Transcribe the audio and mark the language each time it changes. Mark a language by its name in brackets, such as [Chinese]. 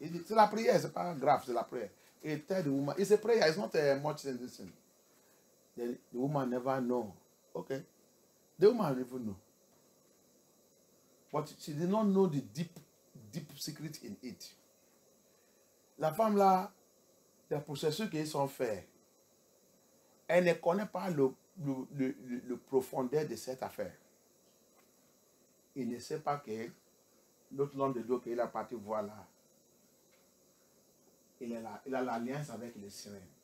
[French] C'est la prière, c'est pas grave, c'est la prière. [English] He tell the woman, it's a prayer, it's not much in this thing. The woman never know. Okay. The woman never know. But she did not know the deep secret in it. [French] La femme là, les processus qu'ils sont faits, elle ne connaît pas le profondeur de cette affaire. Il ne sait pas que l'autre homme de Dieu qu'il a parti voir là, il a l'alliance avec les sirènes.